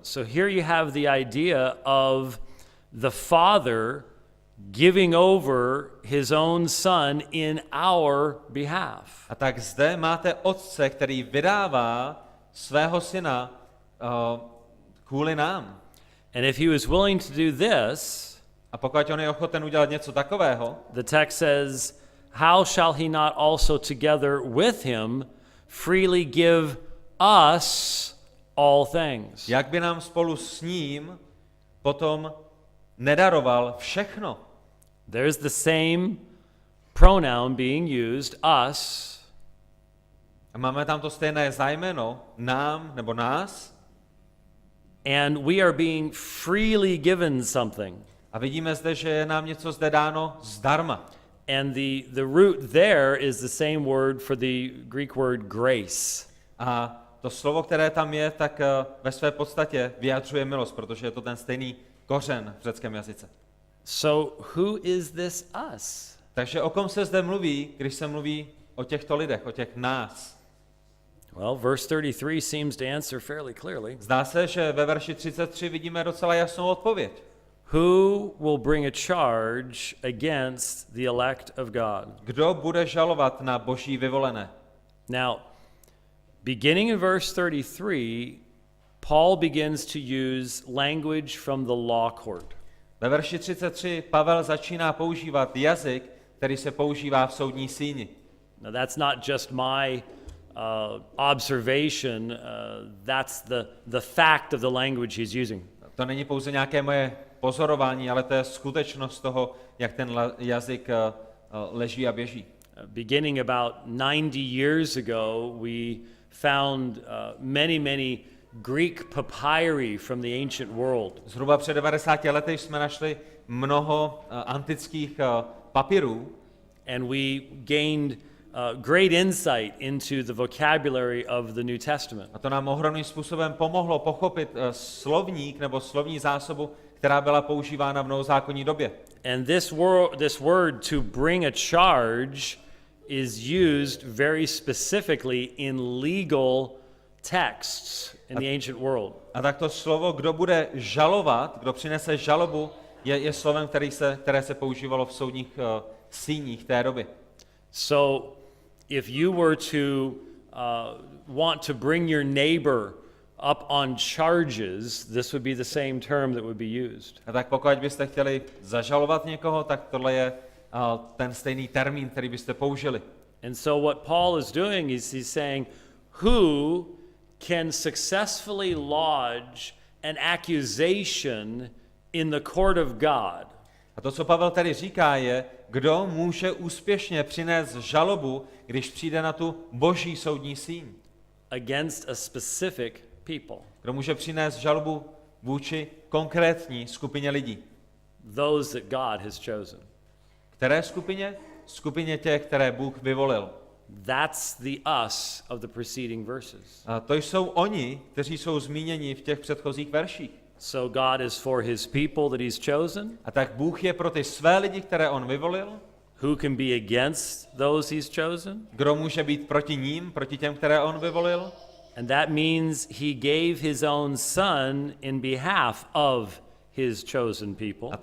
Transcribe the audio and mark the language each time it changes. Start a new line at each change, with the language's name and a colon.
English: So here you have the idea of the Father giving over his own son in our behalf.
Czech: A tak zde máte otce, který vydává svého syna kvůli nám.
English: And if he was willing to do this,
Czech: A pokud on je ochoten udělat něco takového,
English: the text says, how shall he not also together with him freely give us all things?
Czech: jak by nám spolu s ním potom nedaroval všechno?
English: There's the same pronoun being used, us,
Czech: A máme tam to stejné zájmeno, nám nebo nás.
English: and we are being freely given something.
Czech: A vidíme zde, že je nám něco zde dáno zdarma.
English: And the root there is the same word for the Greek word grace.
Czech: A to slovo, které tam je, tak ve své podstatě vyjadřuje milost, protože je to ten stejný kořen v řeckém jazyce.
English: So who is this us?
Czech: Takže o kom se zde mluví, když se mluví o těchto lidech, o těch nás?
English: Well, verse 33 seems to answer fairly clearly.
Czech: Zdá se, že ve verši 33 vidíme docela jasnou odpověď.
English: Who will bring a charge against the elect of God?
Czech: Kdo bude žalovat na Boží vyvolené?
English: Now, beginning in verse 33, Paul begins to use language from the law court.
Czech: Ve verši 33 Pavel začíná používat jazyk, který se používá v soudní síni.
English: Now, that's not just my observation, that's the fact of the language he's using.
Czech: To není pouze nějaké moje pozorování, ale to je skutečnost toho, jak ten jazyk leží a běží.
English: Beginning about 90 years ago, we found many Greek papyri from the ancient world.
Czech: Zhruba před 90 lety jsme našli mnoho antických papirů.
English: And we gained great insight into the vocabulary of the New Testament.
Czech: A to nám ohromným způsobem pomohlo pochopit slovník nebo slovní zásobu, která byla používána v novozákonní době.
English: And this word to bring a charge is used very specifically in legal texts in the ancient world.
Czech: A tak to slovo, kdo bude žalovat, kdo přinese žalobu, je slovem, které se používalo v soudních síních té doby.
English: So if you were to want to bring your neighbor up on charges, this would be the same term that would be used.
Czech: A tak pokud byste chtěli zažalovat někoho, tak tohle je ten stejný termín, který byste použili.
English: And so what Paul is doing is he's saying, who can successfully lodge an accusation in the court of God?
Czech: A to, co Pavel tady říká, je, kdo může úspěšně přinést žalobu, když přijde na tu boží soudní síň.
English: Against a specific people.
Czech: Kdo může přinést žalobu vůči konkrétní skupině lidí.
English: Those that God has chosen.
Czech: Které skupině? Skupině těch, které Bůh vyvolil.
English: That's the us of the preceding verses.
Czech: A to jsou oni, kteří jsou zmíněni v těch předchozích verších.
English: So God is for his people that he's chosen.
Czech: A tak Bůh je pro ty své lidi, které on vyvolil.
English: Who can be against those he's chosen?
Czech: Kdo může být proti ním, proti těm, které on vyvolil?
English: And that means he gave his own son in behalf of his chosen people.